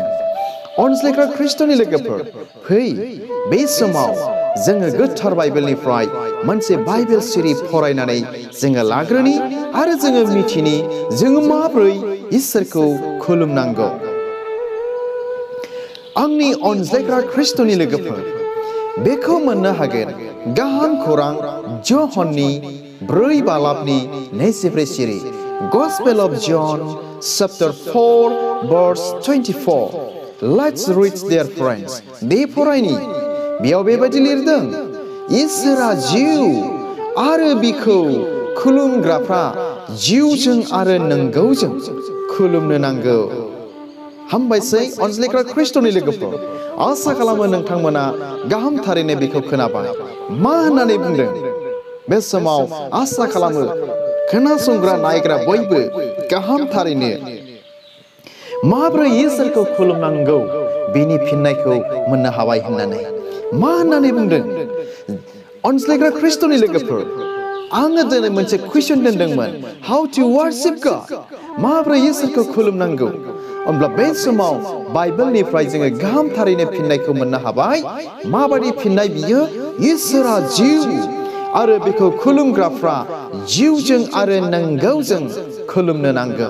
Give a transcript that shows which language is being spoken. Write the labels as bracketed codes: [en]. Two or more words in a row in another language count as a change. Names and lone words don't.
[brx] अनज्लायग्रा ख्रिस्ट'नि लोगोफोर, फै बे समाव जोङो गोथार बाइबेलनिफ्राय मोनसे बाइबेल सिरि फरायनानै जोङो लाग्रोनि आरो जोङो मिथिनि जोङो माब्रै इसोरखौ खुलुमनांगौ। आंनि अनज्लायग्रा ख्रिस्ट'नि लोगोफोर, बेखौ मोननो हागोन गाहाम खौरां ज'हननि 4 बालाबनि 24 सिरि, [en] Gospel of John chapter 4 verse 24. Let's read dear friends. [brx] बे फरायनि, बेयाव बेबायदि लिरदों, इसोरा जिउ आरो बिखौ खुलुमग्राफ्रा जिउजों आरो नंगौजों खुलुमनो नांगौ। हामबायसै अनज्लायग्रा ख्रिस्ट'नि लोगोफोर, आसा खालामो नोंथांमोना गाहाम थारैनो बेखौ खोनाबाय। मा होननानै बुंदों बे समाव आसा खालामो खोनासंग्रा नायग्रा बयबो गाहाम थारैनो माब्रै इसोरखौ खुलुमनांगौ बेनि फिननायखौ मोननो हाबाय होननानै। मा होननानै बुंदों अनज्लायग्रा ख्रिस्ट'नि लोगोफोर? आङो दिनै मोनसे कुइसन दोनदोंमोन, [en] how to worship God, [brx] माब्रै इसोरखौ खुलुमनांगौ? अब्ला बे समाव बाइबेलनिफ्राय जोङो गाहाम थारैनो फिननायखौ मोननो हाबाय। माबायदि फिननाय बियो? इसोरा जिउ आरो बेखौ खुलुमग्राफ्रा जिउजों आरो नंगौजों खुलुमनो नांगौ।